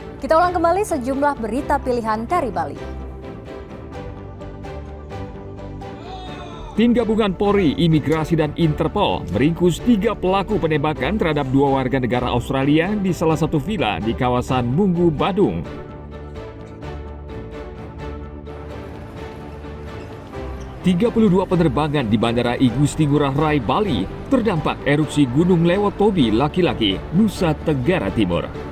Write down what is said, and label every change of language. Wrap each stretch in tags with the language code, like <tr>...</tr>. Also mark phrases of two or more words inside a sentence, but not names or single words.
<id>Kita ulang kembali sejumlah berita pilihan dari Bali. Tim gabungan Polri, Imigrasi, dan Interpol meringkus 3 pelaku penembakan terhadap 2 warga negara Australia di salah satu villa di kawasan Munggu, Badung. ...32 penerbangan di Bandara I Gusti Ngurah Rai, Bali terdampak erupsi Gunung Lewotobi Laki-Laki, Nusa Tenggara Timur.</id>